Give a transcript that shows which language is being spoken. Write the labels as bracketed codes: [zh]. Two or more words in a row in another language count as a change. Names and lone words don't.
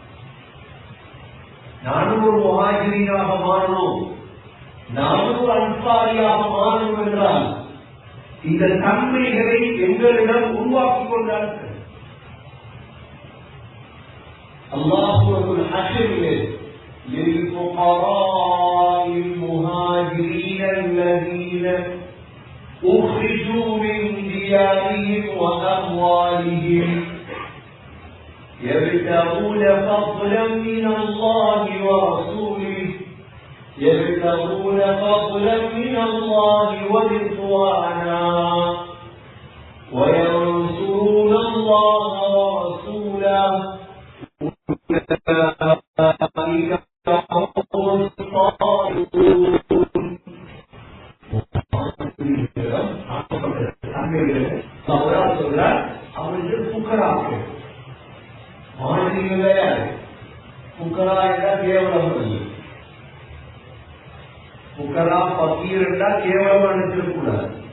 [ta] நானும் ஒரு முஹாஜிரீனாக மாறணும், நானும் ஒரு அன்சாரியாக மாறணும் என்றால் இந்த தன்மைகளை எங்களிடம் உருவாக்கிக் கொண்டார்கள். அல்லாஹ் சூரத்துல் ஹஷ்ரிலே [ar] للفقراء المهاجرين الذين أخرجوا من ديارهم وأموالهم يبتغون فضلا من الله ورسوله يبتغون فضلا من الله ورضوانا وينصرون الله ورسوله أولئك هم الصادقون. [ta] அவர்கள் புக்கராக்கள். மாநிலங்களே புக்கரா என்றால் கேவலம் இல்லை. புக்கரா பக்கீர் என்றால் கேவலமாக நினைச்சிடக்கூடாது.